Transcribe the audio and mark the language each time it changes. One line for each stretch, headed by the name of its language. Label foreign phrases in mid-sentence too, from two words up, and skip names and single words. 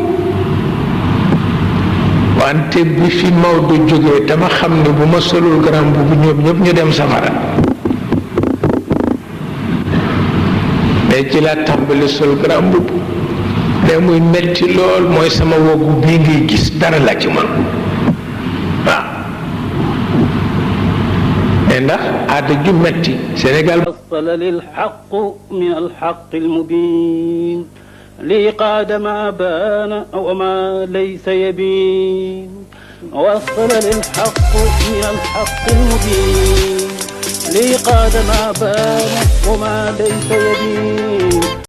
Wolof: wante bi fi Maodo jógee dama xam ne bu ma solul
French: grand boubou
Wolof: ñoom ñëpp ñu dem safara mais ci laa tàmbali sol
French: grand boubou
Wolof: mais muy metti lool mooy sama woggu bii ngay gis dara la ci man waaw mais ndax aada ju metti Sénégal
Arabic: وصل للحق من الحق المبين لي قاد ما بان وما ليس يبين وصل للحق من الحق المبين لي قاد ما بان وما ليس يبين